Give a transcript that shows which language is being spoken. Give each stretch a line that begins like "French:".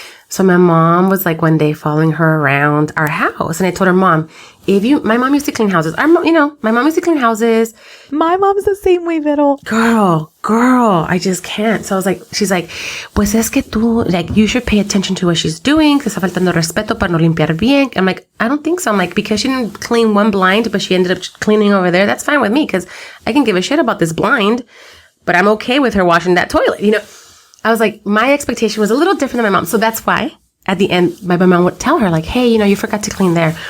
English: So my mom was like one day following her around our house. And I told her, Mom, my mom used to clean houses. My mom used to clean houses. My mom's the same way, Vero. Girl, I just can't. So I was like, she's like, pues es que tú, like, you should pay attention to what she's doing.
Spanish: Que está faltando respeto para no limpiar bien.
English: I'm like, I don't think so. I'm like, because she didn't clean one blind, but she ended up cleaning over there. That's fine with me because I can give a shit about this blind, but I'm okay with her washing that toilet. I was like, my expectation was a little different than my mom. So that's why at the end, my mom would tell her like, hey, you forgot to clean there.